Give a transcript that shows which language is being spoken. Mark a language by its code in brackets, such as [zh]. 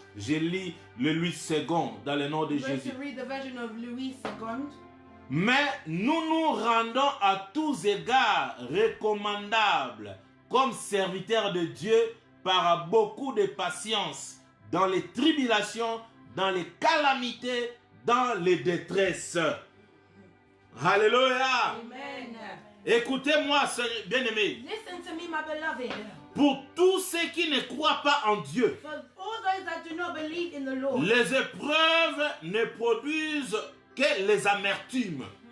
[fr] Je lis le Louis II dans le nom de [en] I'm going [fr] Jésus. [en] to read the version of Louis II. [fr] Mais nous nous rendons à tous égards recommandables comme serviteurs de Dieu par beaucoup de patience dans les tribulations, dans les calamités, dans les détresses. Alléluia. Amen. Écoutez-moi, bien-aimés. [en] Listen to me, my beloved. [fr] Pour tous ceux qui ne croient pas en Dieu, [en] For all those that do not believe in the Lord, [fr] les épreuves ne produisent que les amertumes.